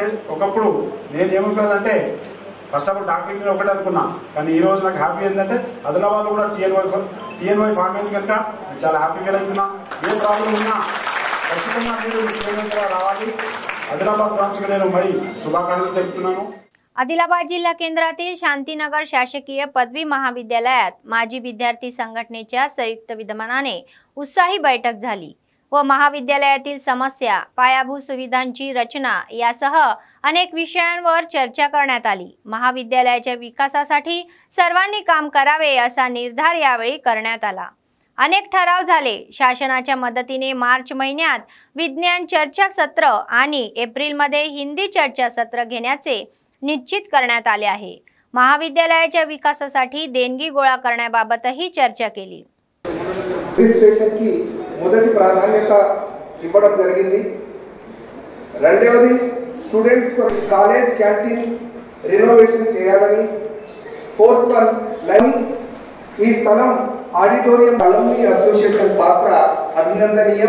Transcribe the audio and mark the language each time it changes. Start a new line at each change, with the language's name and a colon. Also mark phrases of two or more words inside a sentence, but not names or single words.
Telugu: ఒకప్పుడు నేను ఏమనుకున్నదంటే
English: first of all doctor
Telugu: మీద ఒకటే అనుకున్నా, కానీ ఈ రోజు నాకు హ్యాపీ ఏంటంటే ఆదిలాబాద్లో కూడా టీఎన్వై ఫామ్ అయింది కనుక చాలా
English: happy feel
Telugu: అవుతున్నా. ఏ ప్రాబ్లం ఉన్నా ఖచ్చితంగా మీరు రావాలి. आदिलाबाद బ్రాంచ్ కే నేను మరి శుభాకాంక్షలు తెలుపుతున్నాను.
Marathi: आदिलाबाद जिल्हा केंद्रातील शांतीनगर शासकीय पदवी महाविद्यालयात माजी विद्यार्थी संघटनेच्या संयुक्त विद्यमानाने उत्साही बैठक झाली व महाविद्यालयातील समस्या, पायाभूत सुविधांची रचना यासह अनेक विषयांवर चर्चा करण्यात आली. महाविद्यालयाच्या विकासासाठी सर्वांनी काम करावे असा निर्धार यावेळी करण्यात आला. अनेक ठराव झाले. शासनाच्या मदतीने मार्च महिन्यात विज्ञान चर्चा सत्र आणि एप्रिलमध्ये हिंदी चर्चा सत्र घेण्याचे निश्चित करण्यात आले आहे. महाविद्यालयाच्या विकासासाठी देणगी गोळा करण्याबाबतही चर्चा केली.
Telugu: రిజిస్ట్రేషన్కి మొదటి ప్రాధాన్యత ఇవ్వడం జరిగింది. రెండవది
English: students college canteen renovation
Telugu: చేయాలని.
English: fourth one line
Telugu: ఈ స్థలం
English: auditorium alumni association
Telugu: పాత్ర అభినందనీయం.